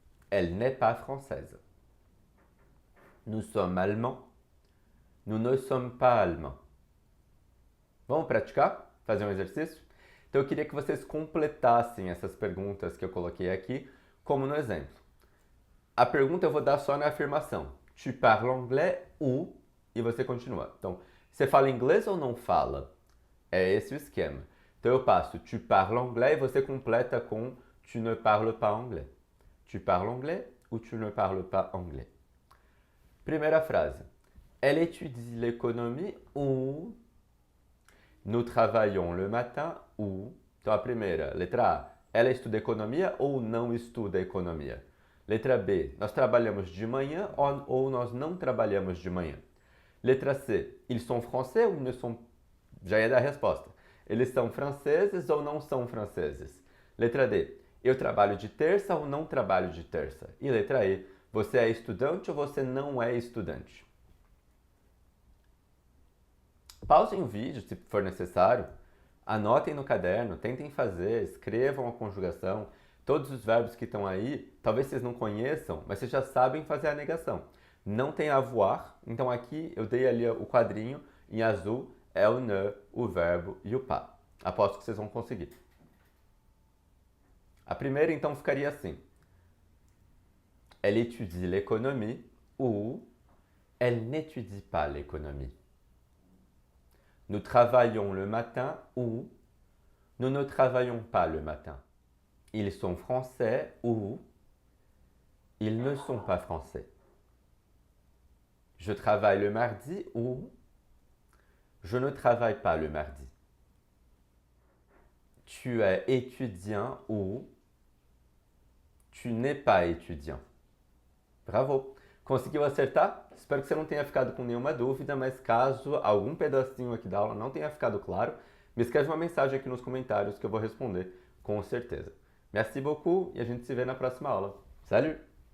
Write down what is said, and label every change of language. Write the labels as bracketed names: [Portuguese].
[French] Elle n'est pas française. Nous sommes allemands. Nous ne sommes pas allemands. [Portuguese] Vamos praticar? Fazer um exercício? Então eu queria que vocês completassem essas perguntas que eu coloquei aqui, como no exemplo. A pergunta eu vou dar só na afirmação. [French] Tu parles anglais ou? [Portuguese] E você continua. Então, você fala inglês ou não fala? É esse o esquema. Então eu passo [French] tu parles anglais [Portuguese] e você completa com [French] tu ne parles pas anglais. Tu parles anglais ou tu ne parles pas anglais? [Portuguese] Primeira frase. [French] Elle étudie l'économie ou? Nous travaillons le matin ou? [Portuguese] Então a primeira, letra A. Ela estuda economia ou não estuda economia? Letra B. Nós trabalhamos de manhã ou nós não trabalhamos de manhã? Letra C. [French] Ils sont français ou ils ne sont... [Portuguese] Já ia dar a resposta. Eles são franceses ou não são franceses? Letra D. Eu trabalho de terça ou não trabalho de terça? E letra E, você é estudante ou você não é estudante? Pausem o vídeo se for necessário, anotem no caderno, tentem fazer, escrevam a conjugação. Todos os verbos que estão aí, talvez vocês não conheçam, mas vocês já sabem fazer a negação. Não tem avoir, então aqui eu dei ali o quadrinho em azul, é o ne, o verbo e o pas. Aposto que vocês vão conseguir. A primeira então ficaria assim. [French] Elle étudie l'économie ou elle n'étudie pas l'économie. Nous travaillons le matin ou nous ne travaillons pas le matin. Ils sont français ou ils ne sont pas français. Je travaille le mardi ou je ne travaille pas le mardi. Tu es étudiant ou tu n'es pas étudiant. [Portuguese] Bravo! Conseguiu acertar? Espero que você não tenha ficado com nenhuma dúvida, mas caso algum pedacinho aqui da aula não tenha ficado claro, me escreve uma mensagem aqui nos comentários que eu vou responder com certeza. [French] Merci beaucoup [Portuguese] e a gente se vê na próxima aula. [French] Salut!